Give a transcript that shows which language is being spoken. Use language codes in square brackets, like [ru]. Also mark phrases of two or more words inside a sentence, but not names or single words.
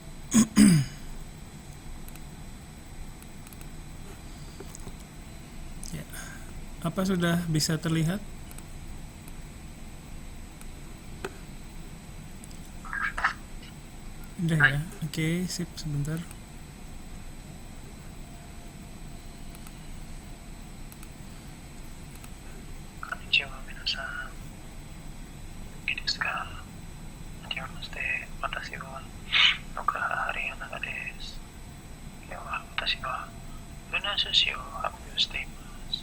[id] Ya. Apa sudah bisa terlihat? Udah ya. Oke, sip sebentar. [ja] こんにちは皆さん. 元気ですか？はじめまして. Watashi wa Nokahari Hanaga desu. 今日は私は鮒寿司を発表しています.